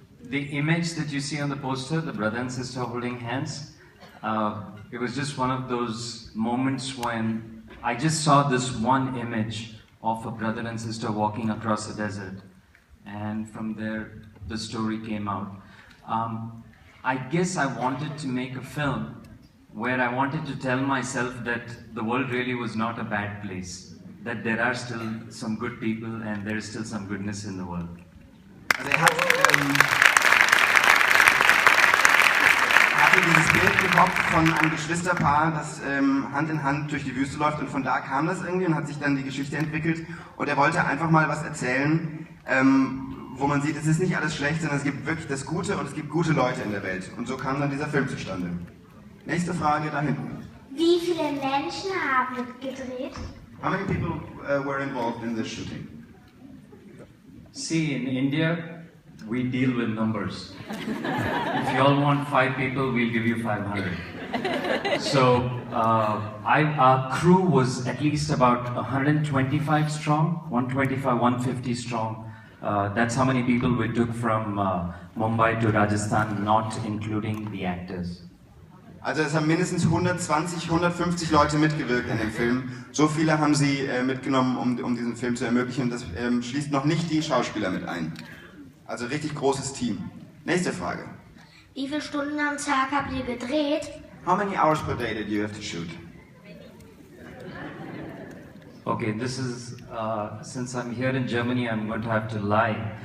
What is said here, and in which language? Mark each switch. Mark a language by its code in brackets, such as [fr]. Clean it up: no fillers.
[en] The image that you see on the poster, the brother and sister holding hands, it was just one of those moments when I just saw this one image of a brother and sister walking across a desert, and from there the story came out. I guess I wanted to make a film where I wanted to tell myself that the world really was not a bad place, that there are still some good people and there is still some goodness in the world. [de] Also er hatte dieses Bild im Kopf von einem Geschwisterpaar, das Hand in Hand durch die Wüste läuft und von da kam das irgendwie und hat sich dann die Geschichte entwickelt und er wollte einfach mal was erzählen, wo man sieht, es ist nicht alles schlecht, sondern es gibt wirklich das Gute und es gibt gute Leute in der Welt und so kam dann dieser Film zustande. Nächste Frage da hinten. Wie viele Menschen haben gedreht? [en] How many people were involved in this shooting? See, in India, we deal with numbers. If you all want 5 people, we'll give you 500. So our crew was at least about 125 strong, 125, 150 strong. That's how many people we took from Mumbai to Rajasthan, not including the actors. [de] Also es haben mindestens 120, 150 Leute mitgewirkt in dem Film. So viele haben sie mitgenommen, um diesen Film zu ermöglichen. Und das schließt noch nicht die Schauspieler mit ein. Also richtig großes Team. Nächste Frage. Wie viele Stunden am Tag habt ihr gedreht? [en] How many hours per day did you have to shoot? Okay, this is, since I'm here in Germany, I'm going to have to lie.